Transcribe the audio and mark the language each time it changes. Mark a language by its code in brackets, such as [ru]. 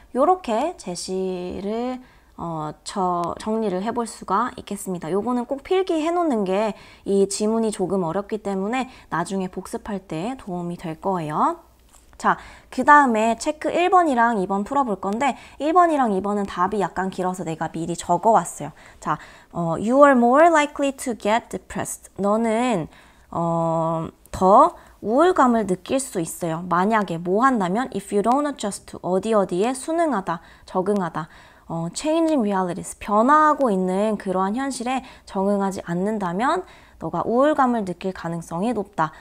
[ko] 요렇게 제시를 정리를 해볼 수가 있겠습니다. 요거는 꼭 필기해 놓는 게 이 지문이 조금 어렵기 때문에 나중에 복습할 때 도움이 될 거예요. 자, 그 다음에 체크 1번이랑 2번 풀어볼 건데 1번이랑 2번은 답이 약간 길어서 내가 미리 적어왔어요. [en] 자, you are more likely to get depressed. [ko] 너는 더 우울감을 느낄 수 있어요. 만약에 뭐 한다면 [en] if you don't adjust to [ko] 어디에 순응하다, 적응하다. changing realities, 변화하고 있는 그러한 현실에 적응하지 않는다면 너가 우울감을 느낄 가능성이 높다.